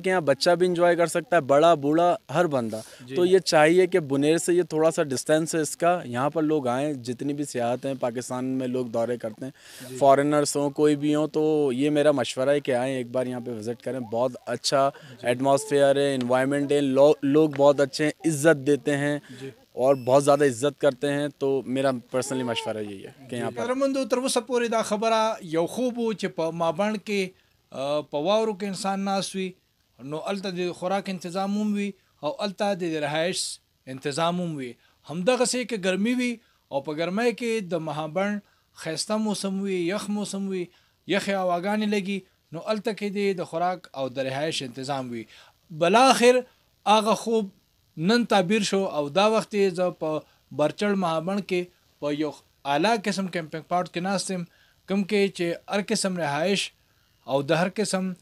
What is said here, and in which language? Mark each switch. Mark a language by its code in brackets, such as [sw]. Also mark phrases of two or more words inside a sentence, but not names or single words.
[ur] کہ یہاں بچہ بھی انجوائے کر سکتا ہے بڑا بوڑھا ہر بندہ تو یہ چاہیے کہ بونیر سے یہ تھوڑا سا ڈسٹنس ہے اس کا یہاں پر لوگ آئیں جتنی بھی سیاحت ہیں پاکستان میں لوگ دورے کرتے ہیں فارنرز ہوں کوئی بھی ہوں تو یہ میرا مشورہ ہے کہ آئیں ایک بار یہاں پے وزٹ کریں بہت اچھا ایٹموسفیئر ہے انوائرمنٹ ہے لوگ بہت اچھے ہیں عزت دیتے ہیں اور بہت زیادہ عزت کرتے ہیں تو میرا پرسنلی مشورہ یہی ہے کہ یہاں پر [ps] قدرمندو تر اوسه پورې دا خبره یو خوب و چې په مابڼ کې په واورو کې انسان ناست وي نو هلته د خوراک انتظام هم وي او هلته د رهایش انتظام هم وي همدغسې که ګرمي وي او په ګرمۍ کې د مهابڼ ښایسته موسم وي یخ موسم وي یخې هواګانې لګي نو هلته کې د خوراک او د رهایش انتظام وي بلاخر هغه خوب نن تعبیر شو او دا وخت یې زه په برچړ مهابڼ کې په یو اعلی قسم [en] camping pod [ps] کې ناست یم کوم کې چې هر قسم رهایش او د هر قسم